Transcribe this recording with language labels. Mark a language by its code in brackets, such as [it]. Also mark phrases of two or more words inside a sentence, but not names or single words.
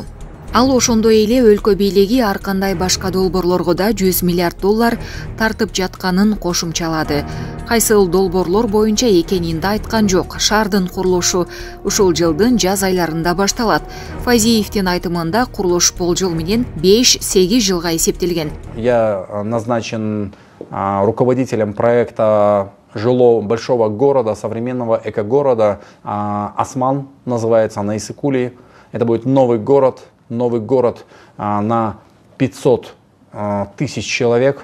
[ky] Ал ошондой эле өлкө бийлиги ар кандай башка долбоорлорго да 100 миллиард доллар тартып жатканын кошумчалады. Кайсыл долбоорлор боюнча экенин да айткан жок. Шаардын курулушу ушул жылдын жаз айларында башталат. Фазиевдин айтымында курулуш болжол менен 5-8 жылга эсептелген. [ru] Я назначен руководителем проекта большого города, современного экогорода. Осман называется, на Иссык-Куле. Это будет новый город на 500 тысяч человек.